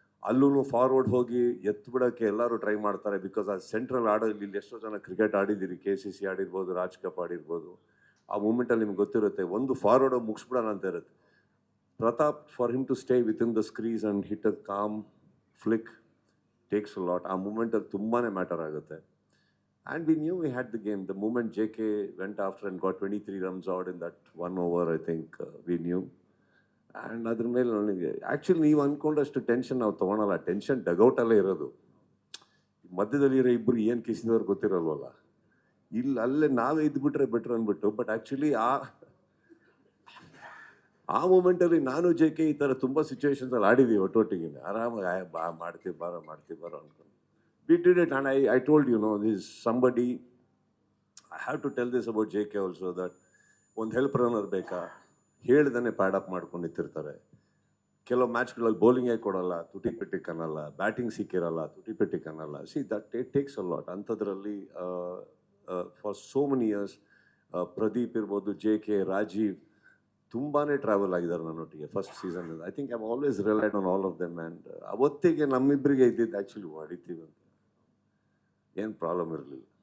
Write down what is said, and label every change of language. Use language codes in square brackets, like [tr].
[kn] ಅಲ್ಲೂ ಫಾರ್ವರ್ಡ್ ಹೋಗಿ ಎತ್ತು ಬಿಡೋಕ್ಕೆ ಎಲ್ಲರೂ ಟ್ರೈ ಮಾಡ್ತಾರೆ. ಬಿಕಾಸ್ ಆ ಸೆಂಟ್ರಲ್ ಆಡೋದು, ಇಲ್ಲಿ ಎಷ್ಟೋ ಜನ ಕ್ರಿಕೆಟ್ ಆಡಿದ್ದೀರಿ, KCC ಆಡಿರ್ಬೋದು, ರಾಜ್ ಕಪ್ ಆಡಿರ್ಬೋದು. ಆ ಮೂಮೆಂಟಲ್ಲಿ ನಿಮ್ಗೆ ಗೊತ್ತಿರುತ್ತೆ, ಒಂದು ಫಾರ್ವರ್ಡ್ ಹೋಗಿ ಮುಗಿಸ್ಬಿಡೋಣ ಅಂತ ಇರುತ್ತೆ. [en] Pratap, for him to stay within the crease and hit a calm flick takes a lot. [kn] ಆ ಮೂಮೆಂಟಲ್ಲಿ ತುಂಬಾ ಮ್ಯಾಟರ್ ಆಗುತ್ತೆ. [en] And we knew we had the game. The moment JK went after and got 23 runs out in that 1 over, I think we knew. [kn] And ಅದ್ರ ಮೇಲೆ ನನಗೆ actually ನೀವು ಅಂದ್ಕೊಂಡಷ್ಟು tension ನಾವು ತೊಗೊಳಲ್ಲ. Tension ಡಗೌಟಲ್ಲೇ ಇರೋದು. ಮಧ್ಯದಲ್ಲಿ ಇರೋ ಇಬ್ಬರು ಏನು ಕಿಸಿದವ್ರು ಗೊತ್ತಿರಲ್ವಲ್ಲ, ಇಲ್ಲಿ ಅಲ್ಲೇ ನಾವೇ ಇದ್ಬಿಟ್ರೆ ಬೆಟ್ರ್ ಅಂದ್ಬಿಟ್ಟು. ಬಟ್ ಆ್ಯಕ್ಚುಲಿ ಆ ಮೂಮೆಂಟಲ್ಲಿ ನಾನು JK ಈ ಥರ ತುಂಬ ಸಿಚುವೇಶನ್ಸಲ್ಲಿ ಆಡಿದ್ದೀವಿ ಒಟ್ಟೊಟ್ಟಿಗೆ. ಆರಾಮಾಗಿ ಮಾಡ್ತೀವಿ ಬಾರೋ ಅಂದ್ಕೊಂಡು [en] we did it. And I told you, this is somebody, I have to tell this about JK also, that [kn] ಒಂದು ಹೆಲ್ಪ್ ರನ್ನರ್ ಬೇಕಾ ಹೇಳ್ದೇ ಪ್ಯಾಡ್ ಅಪ್ ಮಾಡ್ಕೊಂಡು ನಿಂತಿರ್ತಾರೆ. ಕೆಲವು ಮ್ಯಾಚ್ಗಳಲ್ಲಿ ಬೌಲಿಂಗೇ ಕೊಡಲ್ಲ, ತುಟಿ ಪೆಟ್ಟಿಗೆ ಅನ್ನಲ್ಲ, ಬ್ಯಾಟಿಂಗ್ ಸಿಕ್ಕಿರಲ್ಲ, ತುಟಿ ಪೆಟ್ಟಿಗೆ ಅನ್ನಲ್ಲ. [en] See that it takes a lot. [kn] ಅಂಥದ್ರಲ್ಲಿ [en] for so many years [kn] Pradeep ಇರ್ಬೋದು, JK, ರಾಜೀವ್ ತುಂಬಾ ಟ್ರಾವೆಲ್ ಆಗಿದ್ದಾರೆ ನನ್ನೊಟ್ಟಿಗೆ first season. [en] I think I always relied on all of them. [kn] And ಅವತ್ತಿಗೆ ನಮ್ಮಿಬ್ಬರಿಗೆ ಇದ್ದಿದ್ದು ಆ್ಯಕ್ಚುಲಿ ಹೊಡಿತೀವಿ ಅಂತ ಏನು ಪ್ರಾಬ್ಲಮ್ ಇರಲಿಲ್ಲ.